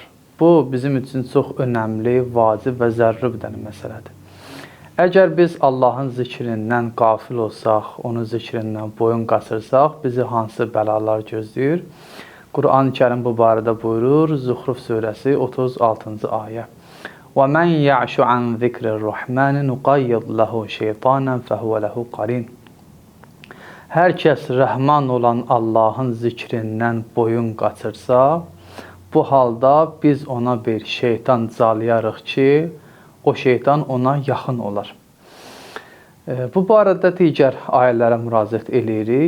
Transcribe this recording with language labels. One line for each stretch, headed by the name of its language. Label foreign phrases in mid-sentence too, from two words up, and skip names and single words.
Azerbaijani: Bu, bizim üçün çox önəmli, vacib və zəruri bir dənə məsələdir. Əgər biz Allahın zikrindən qafil olsaq, onun zikrindən boyun qaçırsaq, bizi hansı bəlalar gözləyir? Quran-ı Kərim bu barədə buyurur, Zuhruf surəsi 36-cı ayə.
Arabic: وَمَنْ يَعْشُ عَنْ ذِكْرِ الرَّحْمَنِ نُقَيِّضْ لَهُ شَيْطَانًا فَهُوَ لَهُ قَرِينٌ.
Azerbaijani: Hər kəs rəhman olan Allahın zikrindən boyun qaçırsa, bu halda biz ona bir şeytan calayarıq ki, o şeytan ona yaxın olar. Bu barədə digər ayələrə müraciət eləyirik.